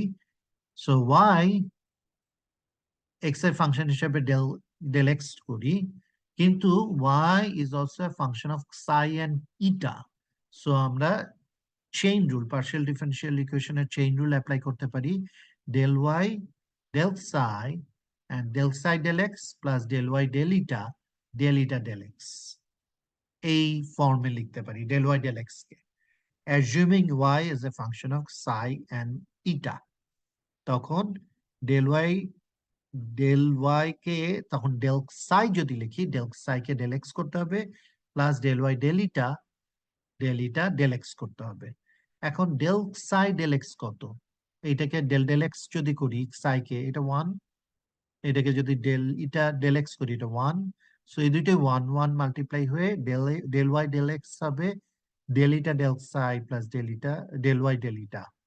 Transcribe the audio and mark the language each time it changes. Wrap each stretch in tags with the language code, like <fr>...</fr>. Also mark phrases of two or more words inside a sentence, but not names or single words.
<bn>সো ওয়াই এক্স এর ফাংশন হিসেবে</bn> <en>del del x</en> <bn>করি, কিন্তু</bn> <en>y is also a function of psi and eta.</en> <bn>সো আমরা চেইন রুল,</bn> <en>partial differential</en> <bn>ইকুয়েশনের</bn> <en>chain rule apply</en> <bn>করতে পারি।</bn> <en>del y del psi and del psi del x plus del y del eta del x,</en> <bn>এই ফর্মে লিখতে পারি</bn> <en>del y del x কে, assuming y is a function of psi and eta।</en> <bn>তখন</bn> <en>del y del y</en> <bn>কে তখন</bn> <en>del psi</en> <bn>যদি লিখি,</bn> <en>del psi</en> <bn>কে</bn> <en>del x</en> <bn>করতে হবে,</bn> <en>plus del y del eta del x</en> <bn>করতে হবে। এখন</bn> <en>del psi del x</en> <bn>কত, এইটাকে</bn> <en>del x</en> <bn>যদি করি psi কে, এটা 1, এটাকে যদি</bn> <en>del eta del x</en> <bn>করি এটা 1, সো এই দুইটাই 1 1 মাল্টিপ্লাই হয়ে</bn> <en>del y del x</en> <bn>হবে</bn> <en>del eta del psi plus del y del eta.</en>